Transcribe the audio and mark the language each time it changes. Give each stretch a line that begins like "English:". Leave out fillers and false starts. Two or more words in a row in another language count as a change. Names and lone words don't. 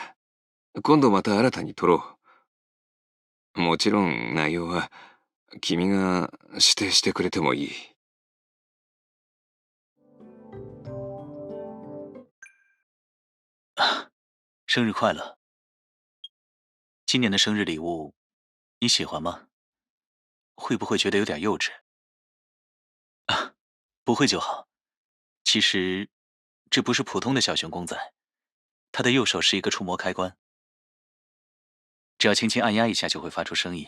Japanese: 今度また新たに撮ろう。もちろん内容は君が指定してくれてもいい。
Chinese: 生日快乐！今年的生日礼物你喜欢吗？会不会觉得有点幼稚？不会就好。其实这不是普通的小熊公仔，它的右手是一个触摸开关，只要轻轻按压一下就会发出声音。